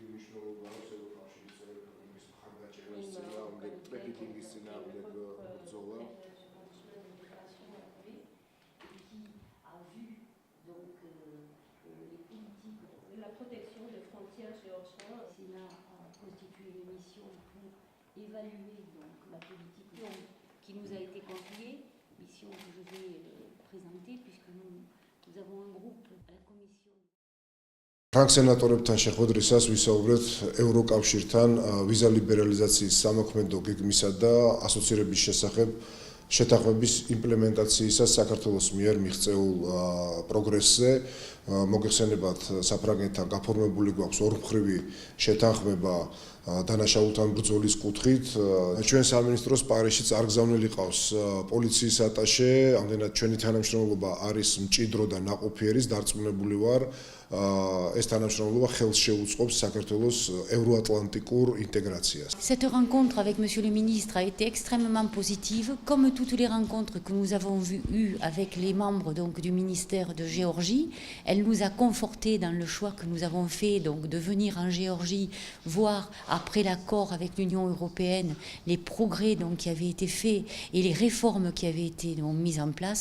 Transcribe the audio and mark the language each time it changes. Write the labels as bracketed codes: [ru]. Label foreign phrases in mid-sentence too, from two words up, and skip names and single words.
[ka] მნიშვნელობა აქვს ევროკავშირის წევრების მხარდაჭერას წინააღმდეგ ტრაფიკინგის წინააღმდეგ ბრძოლა. [fr] La protection des frontières géorgiennes. Sénat a constitué une mission pour évaluer donc la politique qui nous a été confiée, mission que je vais présenter puisque nous avons un groupe à la commission. [ka] ფრანგ სენატორებთან შეხვედრისას ვისაუბრეთ ევროკავშირთან ვიზა ლიბერალიზაციის სამოქმედო გეგმისა და ასოცირების შესახებ შეთანხმების იმპლემენტაციისას საქართველოს მიერ მიღწეულ პროგრესზე. მოგეხსენებათ, საფრანგეთთან გაფორმებული გვაქვს ორმხრივი შეთანხმება დანაშაულთან ბრძოლის კუთხით. ჩვენ სამინისტროს პარიზში წარგზავნილი ყავს პოლიციის ატაშე, ამდენად ჩვენი თანამშრომლობა არის მჭიდრო და ნაყოფიერის დარწმუნებული ვარ. ეს თანამშრომლობა ხელს შეუწყობს საქართველოს ევროატლანტიკურ ინტეგრაციას. [fr] Cette rencontre avec Monsieur le ministre a été extrêmement positive, comme toutes les rencontres que nous avons eues avec les membres donc, du ministère de Géorgie. Elle nous a confortés dans le choix que nous avons fait donc, de venir en Géorgie voir, après l'accord avec l'Union européenne, les progrès donc, qui avaient été faits et les réformes qui avaient été donc, mises en place.